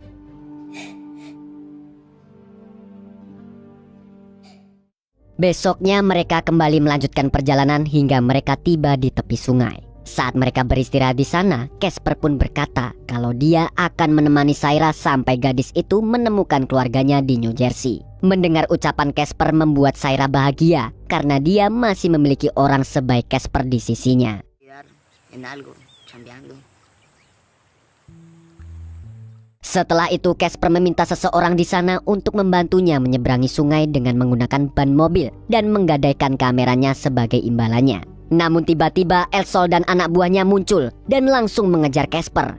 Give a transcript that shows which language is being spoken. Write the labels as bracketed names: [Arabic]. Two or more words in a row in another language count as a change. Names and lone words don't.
[Indonesian] Besoknya mereka kembali melanjutkan perjalanan hingga mereka tiba di tepi sungai. Saat mereka beristirahat di sana, Casper pun berkata kalau dia akan menemani Saira sampai gadis itu menemukan keluarganya di New Jersey. Mendengar ucapan Casper membuat Saira bahagia karena dia masih memiliki orang sebaik Casper di sisinya. [Spanish] En algo, chambeando. [Indonesian] Setelah itu Casper meminta seseorang di sana untuk membantunya menyeberangi sungai dengan menggunakan ban mobil dan menggadaikan kameranya sebagai imbalannya. Namun tiba-tiba Elsol dan anak buahnya muncul dan langsung mengejar Casper.